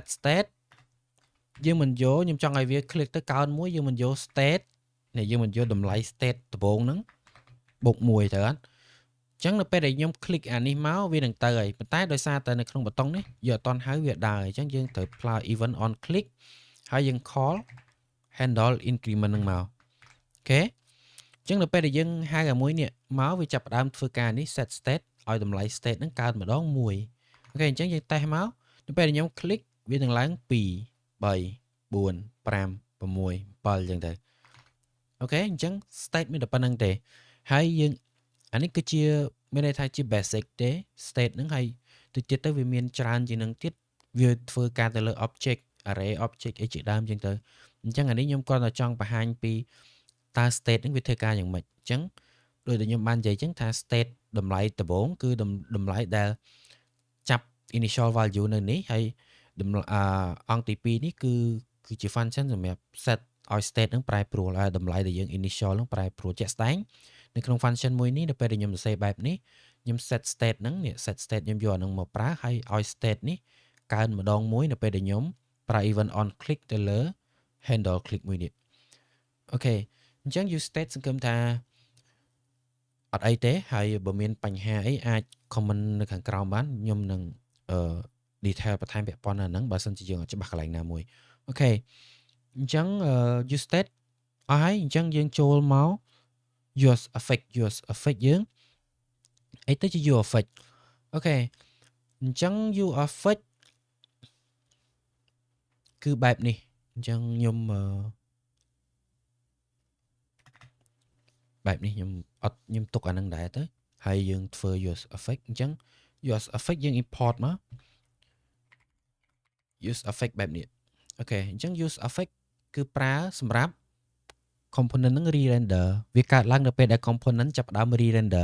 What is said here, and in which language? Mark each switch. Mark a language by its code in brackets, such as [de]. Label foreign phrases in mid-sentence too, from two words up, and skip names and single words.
[km] state យើងមិនយកខ្ញុំចង់ឲ្យវា click ទៅកើនមួយយើងមិនយក state នេះយើងមិនយកតម្លៃ state ដំបូងហ្នឹងបូក1ទៅអត់អញ្ចឹងនៅពេល ដែលខ្ញុំ click អានេះមកវានឹងទៅហើយប៉ុន្តែដោយសារតែនៅក្នុងប៊ូតុងនេះយកអត់តន់ហៅវាដើរអញ្ចឹងយើងត្រូវប្រើ [en] event on click [km] ហើយយើង [en] call handle increment [km] ហ្នឹងមកអូខេអញ្ចឹងនៅពេលដែលយើងហៅអាមួយនេះមកវាចាប់ផ្ដើមធ្វើការនេះ [en] set state [km] ឲ្យតម្លៃ state ហ្នឹងកើនម្ដង1អូខេអញ្ចឹងយើងតេស្តមកនៅពេលដែលខ្ញុំ click វានឹងឡើង2 3 4 5 6 7អ ញ្ចឹងទៅអូខេអញ្ចឹង state មានតែប៉ុណ្្នឹងទេហើយយើងអានេះគឺជាមានន័យថាជា basic ទេ state ហ្នឹងហើយទៅទៀតទៅវាមានច្រើនជាងនឹងទៀតវាធ្វើការទៅលើ [en] object array object [km] អីជាដើមអញ្ចឹងទៅអញ្ចឹងអានេះខ្ញុំគ្រាន់តែចង់បង្ហាញពីតើ state ហ្នឹងវាធ្វើការយ៉ាងម៉េចអញ្ចឹងដោយដែល ខ្ញុំបាននិយាយចឹងថា state តម្លៃដំបូងគឺតម្លៃដែលចាប់ [en] initial value [km] នៅនេះហើយអង្គទី2នេះគឺជា function សម្រាប់ set ឲ្យ state នឹងប្រែប្រួលឲ្យតម្លៃដែលយើង initial នឹងប្រែប្រួល ជាក់ស្ដែងនៅក្នុង function មួយនេះនៅពេលដែលខ្ញុំសរសេរបែបនេះខ្ញុំ [en] set state [km] ហ្នឹងនេះ [en] set state [km] ខ្ញុំយកអាហ្នឹងមកប្រើហើយឲ្យ state នេះកើនម្ដងមួយនៅពេលដែលខ្ញុំប្រើ [en] event on click [km] ទៅលើ [en] handle click [km] មួយនេះអូខេ អញ្ចឹង [en] use state [km] សង្ឃឹមថាអត់អីទេហើយបើមានបញ្ហាអីអាច comment នៅខាងក្រោមបានខ្ញុំនឹងdetail បន្ថែមពាក់ព័ន្ធហ្នឹងបើសិនជាយើងអត់ច្បាស់កន្លែងណាមួយអូខេអញ្ចឹង [en] use state [km] អស់ហើយអញ្ចឹងយើងចូលមក [en] use effect [km] យើងអីទៅជា [en] use effect [km] អូខេអញ្ចឹង [en] use effect [km] គឺបែបនេះអញ្ចឹងបែបនេះខ្ញុំទុកអានឹងដែរទៅហើយយើងធ្វើ [en] use effect [km] អញ្ចឹង [en] use effect [km] យើង import មក [en] use effect [km] បែបនេះអូខេអញ្ចឹង [en] use effect [km] គឺប្រើសម្រាប់ component ហ្នឹង re-render វាកើតឡើងនៅពេលដែល component ចាប់ផ្ដើម re-render